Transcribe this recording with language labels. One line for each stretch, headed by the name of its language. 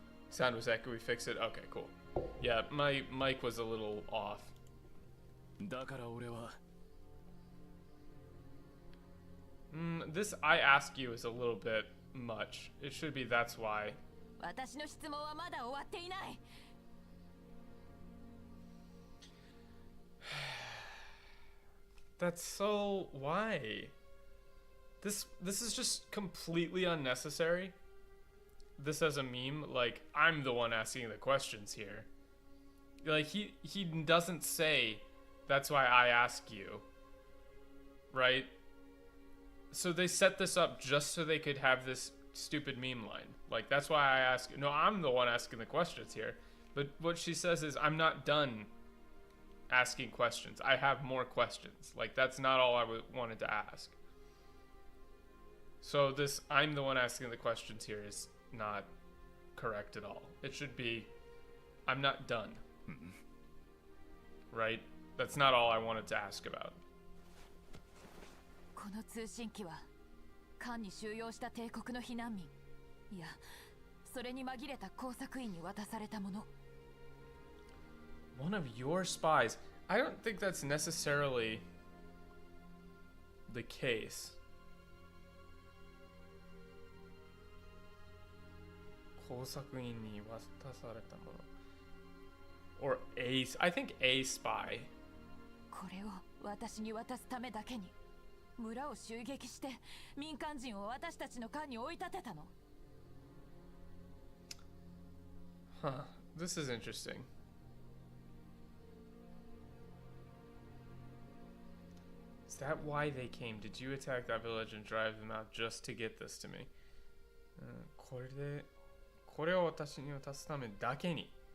English: Sound was echoey, we fix it? Okay, cool. Yeah, my mic was a little off.
Japanese: だから俺は
English: This I ask you is a little bit much. It should be that's why.
Japanese: 私の質問はまだ終わっていない。
English: That's so why? This is just completely unnecessary. This as a meme, like I'm the one asking the questions here. Like he doesn't say that's why I ask you. Right? So they set this up just so they could have this stupid meme line. Like that's why I ask. No, I'm the one asking the questions here. But what she says is I'm not done asking questions. I have more questions. Like that's not all I wanted to ask. So this I'm the one asking the questions here is not correct at all. It should be I'm not done. Right? That's not all I wanted to ask about.
Japanese: この通信機は艦に収容した帝国の避難民、いや、それに紛れた工作員に渡されたもの。
English: One of your spies. I don't think that's necessarily the case.
Japanese: 工作員に渡されたもの。
English: Or I think a spy.
Japanese: これを私に渡すためだけに村を襲撃して民間人を私たちの艦に追い立てたの。
English: Huh. This is interesting. Is that why they came? Did you attack that village and drive them out just to get this to me?
Japanese: これを私に渡すためだけに。